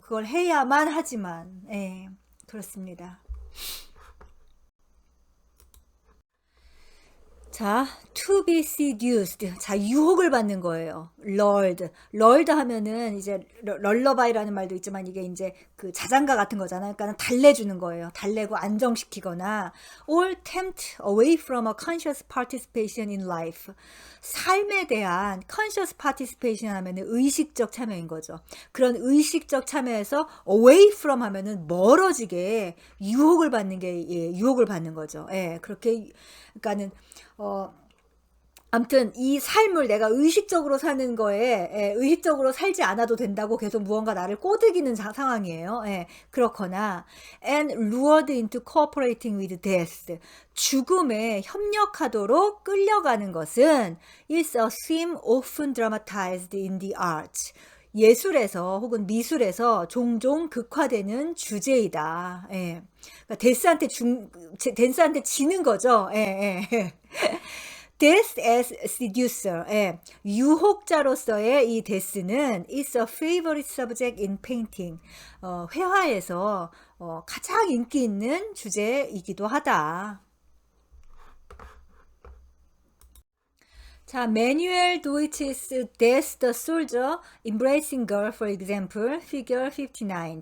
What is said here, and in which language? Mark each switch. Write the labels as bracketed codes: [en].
[ko] 그걸 해야만 하지만, 그렇습니다. 자, [en] to be seduced. [ko] 자, 유혹을 받는 거예요. lulled. lulled 하면은 이제 럴러바이라는 말도 있지만 이게 이제 그 자장가 같은 거잖아요. 그러니까 달래주는 거예요. 달래고 안정시키거나 [en] or tempt away from a conscious participation in life. [ko] 삶에 대한 [en] conscious participation [ko] 하면은 의식적 참여인 거죠. 그런 의식적 참여에서 [en] away from [ko] 하면은 멀어지게 유혹을 받는 게 유혹을 받는 거죠. 예, 그렇게 그러니까는 아무튼 이 삶을 내가 의식적으로 사는 거에 의식적으로 살지 않아도 된다고 계속 무언가 나를 꼬드기는 상황이에요. 그렇거나 [en] and lured into cooperating with death. [ko] 죽음에 협력하도록 끌려가는 것은 [en] is a theme often dramatized in the arts. [ko] 예술에서 혹은 미술에서 종종 극화되는 주제이다. 그러니까 댄스한테 지는 거죠. [en] Death as seducer. [ko] 유혹자로서의 이 데스는 [en] is a favorite subject in painting. [ko] 회화에서 가장 인기 있는 주제이기도 하다. [en] 자, Manuel Deutsch's Death the Soldier Embracing Girl, for example, figure 59.